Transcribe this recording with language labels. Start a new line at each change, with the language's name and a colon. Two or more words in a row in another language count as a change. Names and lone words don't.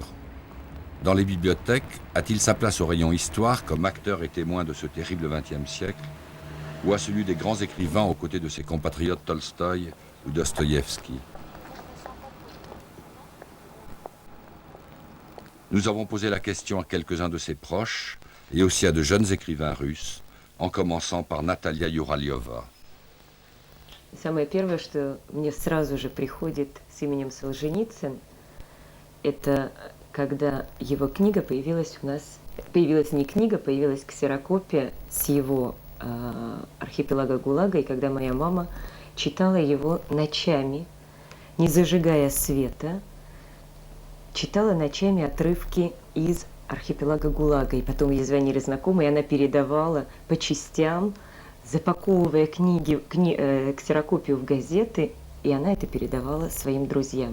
French: Dans les bibliothèques, a-t-il sa place au rayon histoire comme acteur et témoin de ce terrible XXe siècle, ou à celui des grands écrivains aux côtés de ses compatriotes Tolstoï ou Dostoïevski? Nous avons posé la question à quelques-uns de ses proches et aussi à de jeunes écrivains russes, en commençant par Natalia Yuralyova.
Russian: Самое первое, что мне сразу же приходит с именем Солженицын, это когда его книга появилась у нас, появилась не книга, появилась ксерокопия с его архипелага ГУЛАГа, и когда моя мама читала его ночами, не зажигая света, читала ночами отрывки из архипелага ГУЛАГа, и потом ей звонили знакомые, и она передавала по частям, запаковывая ксерокопию в газеты, и она это передавала своим друзьям.